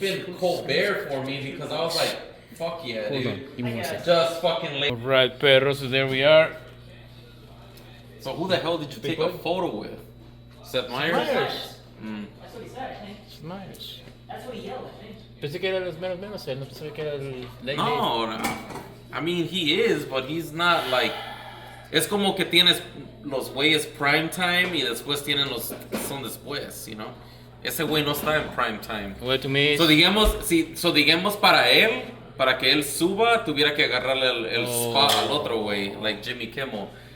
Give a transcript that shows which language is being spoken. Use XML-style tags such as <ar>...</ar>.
<en>been Colbert for me because I was like, fuck yeah, Hold on, dude. give me one second. Just fucking late. Alright, perros, so there we are. So who the hell did you take a photo with? Seth Meyers? Myers. Mm. That's what he said, I think. Myers. That's what he yelled, I think.</en> <es>Pensé que era los menos menos, no pensé que era el late. No, no.</es> <en>I mean, he is, but he's not like.</en> <es>Es como que tienes los güeyes prime time y después tienen los que son después,</es> <en>you know?</en> <es>Ese güey no está en prime time.</es> <en>Well, to me,</en> <es>So digamos para él, para que él suba, tuviera que agarrarle el spot al otro güey, like Jimmy Kimmel.</es>